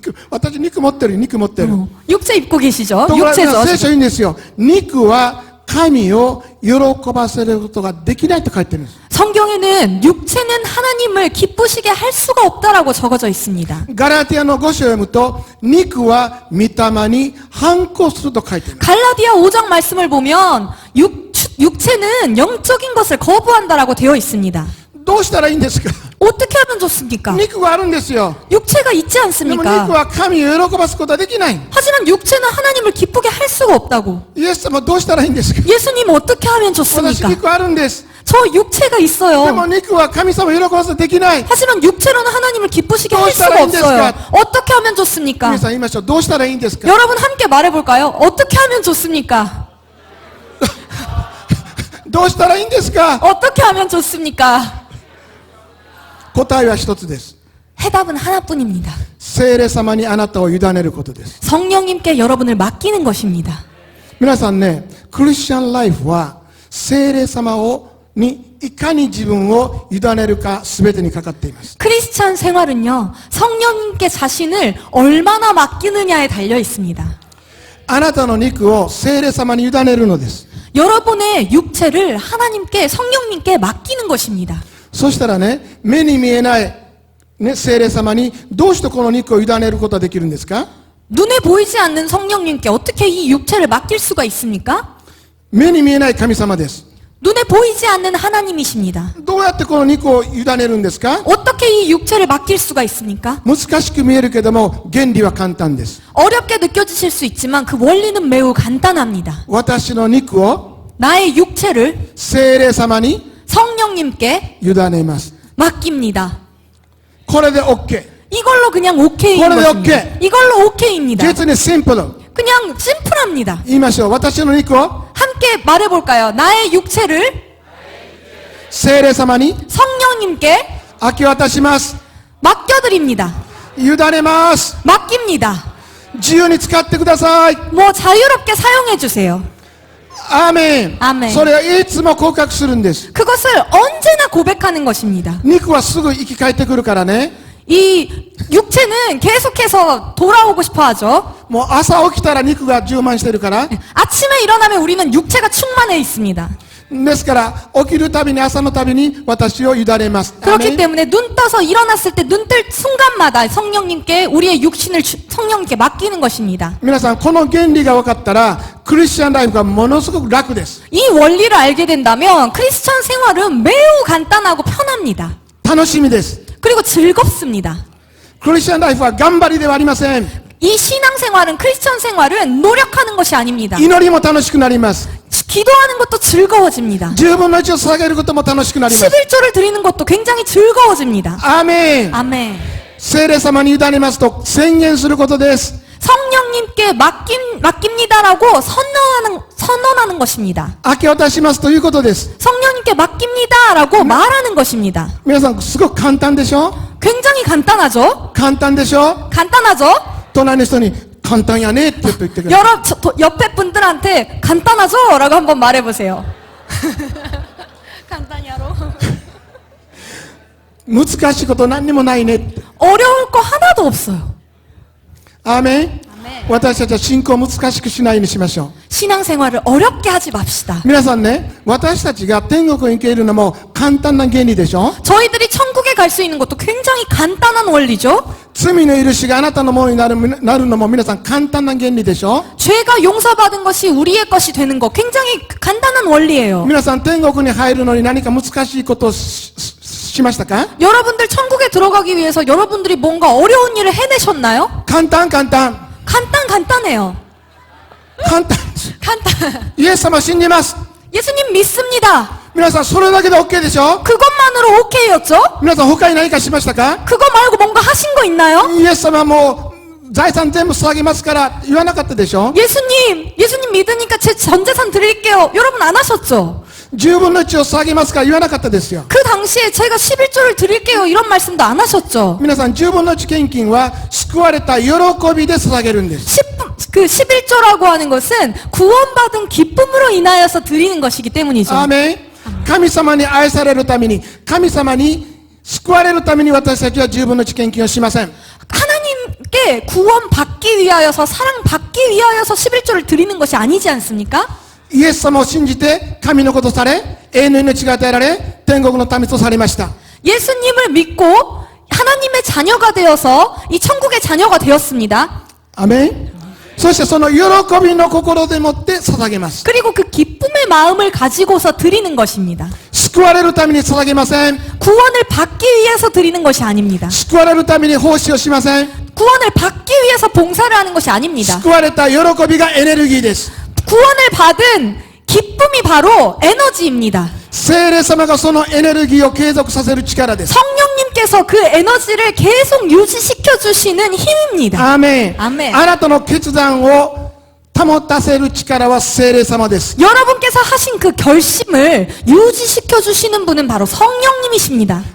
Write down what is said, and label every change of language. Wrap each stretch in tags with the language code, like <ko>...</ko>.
<ja>私肉持ってる、肉持ってる。</ja> <ko>육체 입고 계시죠?</ko> <ja>ところが</ja> <ko>육체죠.</ko> <ja>聖書言うんですよ。肉は神を喜ばせることができないと書いてるんです。</ja> <ko>성경에는 육체는 하나님을 기쁘시게 할 수가 없다라고 적어져 있습니다.</ko> <ja>ガラティアの5章を読むと、肉は御霊に反抗すると書いています。</ja> <ko>갈라디아 5장 말씀을 보면 육체는 영적인 것을 거부한다라고 되어 있습니다.</ko> <ja>どうしたらいいんですか？</ja> <ko>어떻게 하면 좋습니까?</ko> <ja>肉があるんですよ。</ja> <ko>육체가 있지</ko> <ja>でも</ja> <ko>않습니까?</ko> <ja>肉は神を喜ばすことはできない。</ja> <ko>하지만 육체는 하나님을 기쁘게 할 수가 없다고.</ko> <ja>イエス様どうしたらいいんですか？</ja> <ko>예수님 어떻게 하면</ko> <ja>私</ja> <ko>좋습니까?</ko> <ja>肉あるんです。</ja> <ko>저 육체가</ko> <ja>でも</ja> <ko>있어요.</ko> <ja>肉は神様を喜ばせできない。</ja> <ko>하지만 육체로는 하나님을 기쁘시게 할 수가 없어요. 어떻게 하면 좋습니까?</ko> <ja>皆さん言いましょう。どうしたらいいんですか？</ja> <ko>여러분 함께 말해볼까요? 어떻게 하면 좋습니까?</ko> <ja>どうしたらいいんですか？</ja> <ko>어떻게 하면 좋습니까?</ko> <ja>答えは一つです。</ja> <ko>해답은 하나뿐입니다.</ko> <ja>聖霊様にあなたを委ねることです。</ja> <ko>성령님께 여러분을 맡기는 것입니다.</ko> <ja>皆さんね、クリスチャンライフは聖霊様にいかに自分を委ねるか全てにかかっています。</ja> <ko>크리스찬 생활은요, 성령님께 자신을 얼마나 맡기느냐에 달려 있습니다.</ko> <ja>あなたの肉を聖霊様に委ねるのです。</ja> <ko>여러분의 육체를 하나님께, 성령님께 맡기는 것입니다.</ko> <ja>そしたらね、目に見えない、ね、聖霊様にどうしてこの肉を委ねることができるんですか？</ja> <ko>눈에 보이지 않는 성령님께 어떻게 이 육체를 맡길 수가 있습니까?</ko> <ja>目に見えない神様です。</ja> <ko>눈에 보이지 않는 하나님이십니다.</ko> <ja>どうやってこの肉を委ねるんですか？</ja> <ko>어떻게 이 육체를 맡길 수가 있습니까?</ko> <ja>難しく見えるけども原理は簡単です。</ja> <ko>어렵게 느껴지실 수 있지만 그 원리는 매우 간단합니다.</ko> <ja>私の肉を</ja> <ko>나의 육체를</ko> <ja>聖霊様に</ja> <ko>성령님께</ko> <ja>委ねます。</ja> <ko>맡깁니다.</ko> <ja>これで OK。</ja> <ko>이걸로 그냥 오케이인 그걸로 것입니다. 오케이. 이걸로 오케이입니다.</ko> <ja>実にシンプル。</ja> <ko>그냥 심플합니다.</ko> <ja>言いましょう。私の肉を</ja> <ko>함께 말해볼까요? 나의 육체를</ko> <ja>聖霊様に</ja> <ko>성령님께</ko> <ja>明け渡します。</ja> <ko>맡겨드립니다.</ko> <ja>委ねます。</ja> <ko>맡깁니다.</ko> <ja>自由に使ってください。</ja> <ko>뭐 자유롭게 사용해주세요.</ko> <ja>アーメン。アーメンそれはいつも告白するんです。</ja> <ko>그것을 언제나 고백하는 것입니다.</ko> <ja>肉はすぐ生き返ってくるからね。</ja> <ko>이 육체는 계속해서 돌아오고 싶어 하죠.</ko> <ja>もう朝起きたら肉が充満してるから。</ja> <ko>아침에 일어나면 우리는 육체가 충만해 있습니다.</ko> <ja>ですから起きるたびに朝のたびに私を委ねます。アーメ</ja> <ko>그렇기</ko> <ja>ン。</ja> <ko>때문에 눈 떠서 일어났을 때 눈 뜰 순간마다 성령님께 우리의 육신을 성령님께 맡기는 것입니다.</ko> <ja>皆さんこの原理が分かったらクリスチャンライフがものすごく楽です。</ja> <ko>이 원리를 알게 된다면 크리스천 생활은 매우 간단하고 편합니다.</ko> <ja>楽しみです。</ja> <ko>그리고 즐겁습니다.</ko> <ja>クリスチャンライフは頑張りではありません。</ja> <ko>이 신앙생활은 크리스천 생활은 노력하는 것이 아닙니다.</ko> <ja>祈りも楽しくなります。</ja> <ko>기도하는 것도 즐거워집니다.</ko> <ja>10分の1を捧げることも楽しくなります。</ja> <ko>11조를 드리는 것도 굉장히 즐거워집니다.</ko> <ja>アーメン。</ja> <ko>아멘.</ko> <ja>聖霊様に委ねますと宣言することです。</ja> <ko>성령님께 맡깁니다라고 선언하는 것입니다.</ko> <ja>明け渡しますということです。</ja> <ko>성령님께 맡깁니다라고 말하는 것입니다.</ko> <ja>皆さんすごく簡単でしょ？</ja> <ko>굉장히 간단하죠?</ko> <ja>簡単でしょ？</ja> <ko>간단하죠?</ko> <ja>隣の人に簡単やねって言ってくれ。</ja> <ko>옆에 분들한테 간단하죠? 라고 한번 말해보세요. 간단히하러.</ko> <ja>難しいこと何にもないね。</ja> <ko>어려울 거 하나도 없어요.</ko> <ja>アーメン。</ja> <ko>아멘.</ko> <ja>私たちは信仰を難しくしないようにしましょう。</ja> <ko>신앙생활을 어렵게 하지 맙시다.</ko> <ja>皆さんね、私たちが天国に行けるのも簡単な原理でしょ？</ja> <ko>저희들이 천국에 갈 수 있는 것도 굉장히 간단한 원리죠.</ko> <ja>罪の許しがあなたのものになるのも皆さん簡単な原理でしょ？</ja> <ko>죄가 용서받은 것이 우리의 것이 되는 거 굉장히 간단한 원리예요.</ko> <ja>皆さん天国に入るのに何か難しいことをしましたか？</ja> <ko>여러분들 천국에 들어가기 위해서 여러분들이 뭔가 어려운 일을 해내셨나요?</ko> <ja>簡単簡単</ja> <ko>간단해요.</ko> <ja>簡単。</ja> <ko>간단.</ko> <ja>イエス様信じます。</ja> <ko>예수님 믿습니다.</ko> <ja>皆さんそれだけで OK でしょ？</ja> <ko>그것만으로 오케이였죠?</ko> <ja>皆さん他に何かしましたか？</ja> <ko>그거 말고 뭔가 하신 거 있나요?</ko> <ja>イエス様はもう財産全部捧げますから言わなかったでしょ？</ja> <ko>예수님 믿으니까 제 전 재산 드릴게요. 여러분 안 하셨죠?</ko> <ja>10分の1を捧げますから言わなかったですよ。</ja> <ko>그 당시에 제가 11조를 드릴게요. 이런 말씀도 안 하셨죠?</ko> <ja>皆さん10分の1献金は救われた喜びで捧げるんです。</ja> <ko>그 11조라고 하는 것은 구원받은 기쁨으로 인하여서 드리는 것이기 때문이죠.</ko> <ja>アーメン。神様に愛されるために、神様に救われるために私たちは10分の1献金をしません。</ja> <ko>하나님께 구원받기 위하여서 사랑받기 위하여서 11조를 드리는 것이 아니지 않습니까?</ko> <ja>イエス様を信じて神のことされ、永遠の命が与えられ、天国の民とされました。</ja> <ko>예수님을 믿고 하나님의 자녀가 되어서 이 천국의 자녀가 되었습니다.</ko> <ja>アーメン。そしてその喜びの心でもって捧げます。</ja> <ko>그리고 그 기쁨의 마음을 가지고서 드리는 것입니다.</ko> <ja>救われるために捧げません。</ja> <ko>구원을 받기 위해서 드리는 것이 아닙니다.</ko> <ja>救われるために奉仕をしません。</ja> <ko>구원을 받기 위해서 봉사를 하는 것이 아닙니다.</ko> <ja>救われた喜びがエネルギーです。</ja> <ko>구원을 받은 기쁨이 바로 에너지입니다.</ko> <ja>聖霊様がそのエネルギーを継続させる力です。</ja> <ko>성령님께서 그 에너지를 계속 유지시켜 주시는 힘입니다.</ko> <ja>アーメン。</ja> <ko>아멘.</ko> <ja>あなたの決断を保たせる力は聖霊様です。</ja> <ko>여러분께서 하신 그 결심을 유지시켜 주시는 분은 바로 성령님이십니다.</ko>